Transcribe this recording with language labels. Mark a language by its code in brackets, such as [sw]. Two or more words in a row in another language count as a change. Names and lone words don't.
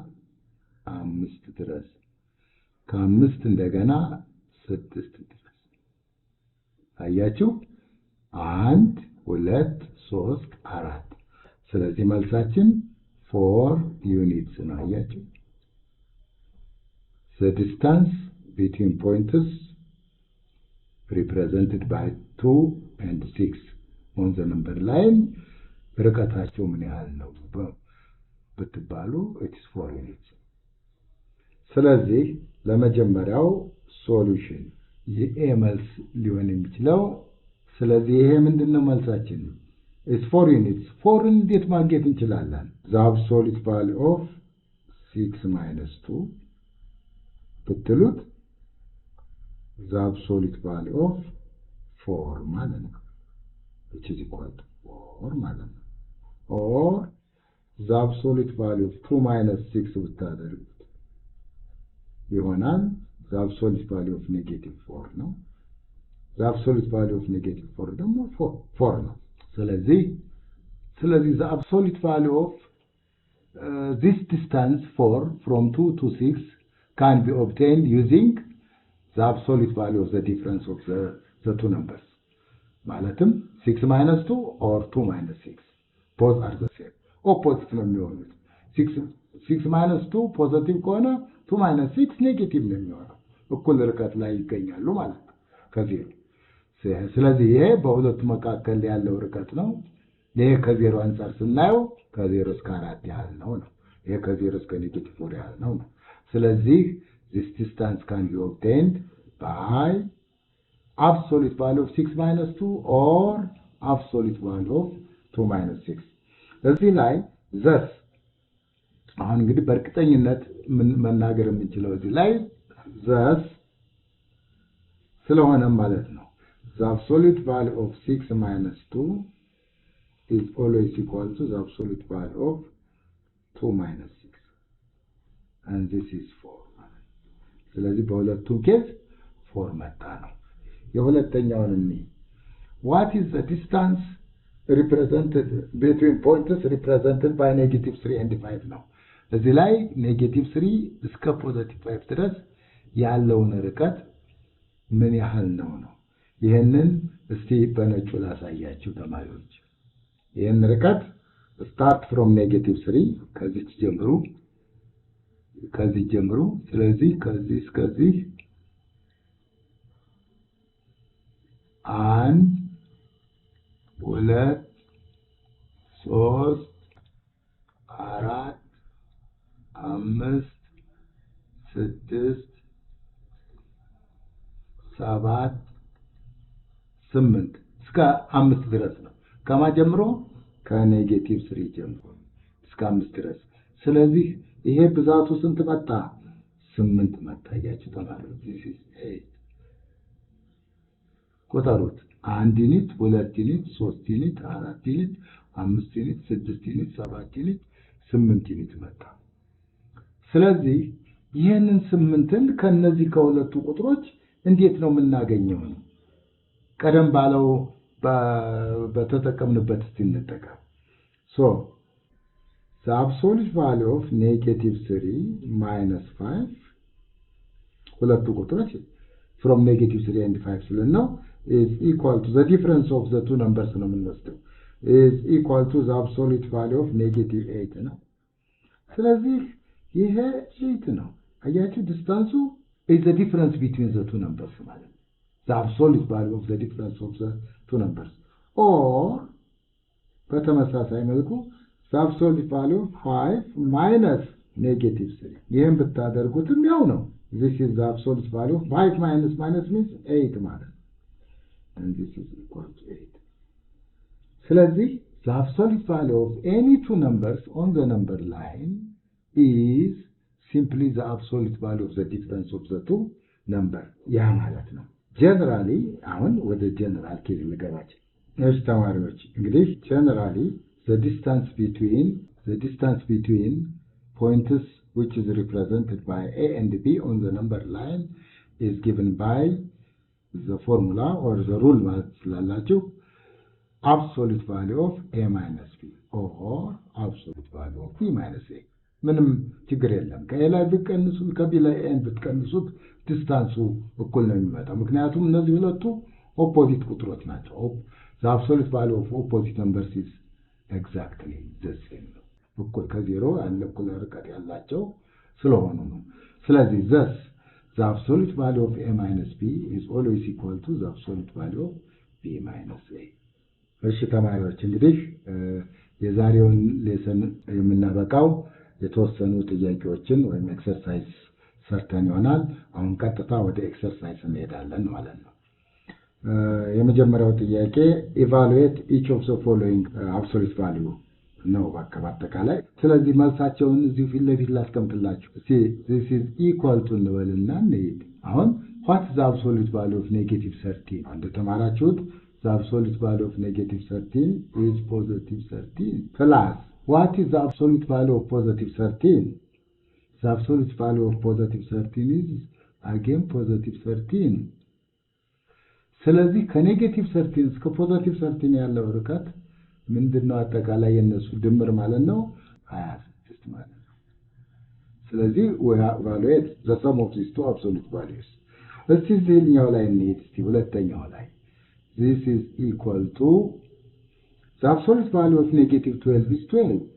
[am] 5 ድረስ ከ5 እንደገና 6 ድረስ አያችሁ 1 2 3 4 ስለዚህ መልሳችን 4 ዩኒትስ ነው አያችሁ [en] the distance between points represented by 2 and 6 on the number line [am] ርቀታቸው ምን ያህል ነው ብትባሉ [en] it is 4 [am] units ስለዚህ ለመጀመሪያው ሶሉሽን የኤ መልስ ሊሆን የሚችለው ስለዚህ ይሄ ምንድነው መልሳችን [en] is 4 units 4 [am] እንዴት ማግኘት እንችላለን [en] the absolute value of 6 minus 2 ብትሉት the absolute value of 4 [am] ማለት ነው [en] which is equal to 4 [am] ማለት ነው [en] or the absolute value of 2 minus 6 ብታደርጉት ይሆናል the absolute value of -4 ነው the absolute value of -4 [am] ደግሞ 4 ነው ስለዚህ [en] the absolute value of this distance 4 from 2 to 6 can be obtained using the absolute value of the difference of the two numbers ማለትም 6 minus 2 or 2 minus 6 both are the same opposite [am] ነው የሚሆኑት [en] 6 minus 2 positive [am] ከሆነ [en] 2 minus 6 negative [am] ነው የሚሆነው እኩል ርቀት ላይ ይገኛሉ ማለት ነው ከዜሮ ስለዚህ ይሄ በሁለቱ መካከል ያለው ርቀት ነው ይሄ ከዜሮ አንፃር ስናየው ከዜሮ እስከ 4 ያህል ነው ይሄ ከዜሮ እስከ -4 ያህል ነው ስለዚህ [en] this distance can be obtained by absolute value of 6 minus 2 or absolute value of 2 minus 6 [am] እዚህ ላይ thus አሁን እንግዲህ በእርግጠኝነት መናገር የምንችለው እዚህ ላይ thus ስለሆነም ማለት ነው [en] the absolute value of 6 minus 2 is always equal to the absolute value of 2 minus 6 and this is 4 [am] ስለዚህ በሁለቱም ኬዝ 4 መጣ ነው የሁለተኛውን እንይ [en] what is the distance represented between points represented by -3 and 5 [am] ነው እዚህ ላይ -3 እስከ +5 ድረስ ያለውን ርቀት ምን ያህል ነው ይሄንን እስቲ በነጩ ላሳያችሁ ተማሪዎች ይሄን ርቀት [en] start from -3 [am] ከዚህ ጀምሩ ስለዚህ ከዚህ እስከዚህ 1 2 3 4 5 6 7 8 እስከ 5 ድረስ ነው ከማ ጀምሮ ከ3 ጀምሮ እስከ 5 ድረስ ስለዚህ ይሄ ብዛቱ ስንት መጣ 8 መጣ ያቺ ተማሪዎች [en] this is 8 [am] ቆጠሩት 1 ዩኒት 2 ዩኒት 3 ዩኒት 4 ዩኒት 5 ዩኒት 6 ዩኒት 7 ዩኒት 8 ዩኒት መጣ ስለዚህ ይሄንን 8ን ከነዚህ ከሁለቱ ቁጥሮች እንዴት ነው የምናገኘው ቀደም ባለው በተጠቀምንበት እንጠቀም [en] so the absolute value of -3 minus 5 [am] ሁለቱ ቁጥሮች [en] from -3 and 5 ስለነው is equal to the difference of the two numbers [am] ነው የምንወስደው [en] is equal to the absolute value of -8 [am] ነው ስለዚህ ይሄ 8 ነው አያችሁ ዲስታንሱ [en] is the difference between the two numbers [am] ማለት ነው [en] the absolute value of the difference of the two numbers or [am] በተመሳሳይ መልኩ [en] the absolute value of 5 minus -3 [am] ይሄን ብታደርጉትም ያው ነው [en] this is the absolute value of 5 minus means 8 [am] ማለት ነው [en] and this is equal to 8 ስለዚህ the absolute value of any two numbers on the number line is simply the absolute value of the difference of the two number [am] ያ ማለት ነው [en] generally [am] አሁን ወደ general ኬዝ ልገባችሁ እሺ ተማሪዎች እንግዲህ [en] generally the distance between points which is represented by a and b on the number line is given by the formula or the rule [am] ማለት ስላላችሁ [en] absolute value of a minus b or absolute value of b minus a [am] ምንም ችግር የለም ከኤ ላይ ብትቀንሱት ከቢ ላይ ኤን ብትቀንሱት ዲስታንሱ እኩል ነው የሚመጣው ምክንያቱም እነዚህ ሁለቱ ኦፖዚት ቁጥሮች ናቸው [en] the absolute value of opposite numbers is exactly the [am] same እኩል ከዜሮ ያለ እኩል ርቀት ያላቸው ስለሆኑ ነው ስለዚህ [en] thus the absolute value of a minus b is always equal to the absolute value of b minus a [am] እሺ ተማሪዎች እንግዲህ የዛሬውን ሌሰን የምናበቃው የተወሰኑ ጥያቄዎችን ወይም ኤክሰርሳይዝ ሰርተን ይሆናል አሁን ቀጥታ ወደ ኤክሰርሳይዝ እንሄዳለን ማለት ነው የመጀመሪያው ጥያቄ [en] evaluate each of the following absolute value [am] ነው በአጠቃላይ ስለዚህ መልሳቸውን እዚህ ፊት ለፊት ላስቀምጥላችሁ [en] this is equal to [am] እንበልና እንሂድ አሁን [en] what is the absolute value of -13 እንደተማራችሁት the absolute value of -13 is +13 plus what is the absolute value of +13 the absolute value of +13 is again +13 [am] ስለዚህ ከ-13 እስከ +13 ያለው ርቀት ምንድነው አጠቃላይ የነሱ ድምር ማለት ነው 26 ማለት ነው ስለዚህ [en] we evaluate the sum of these two absolute values [am] እስቲ እዚህኛው ላይ እንሂድ እስቲ ሁለተኛው ላይ [en] this is equal to the absolute value of -12 is 12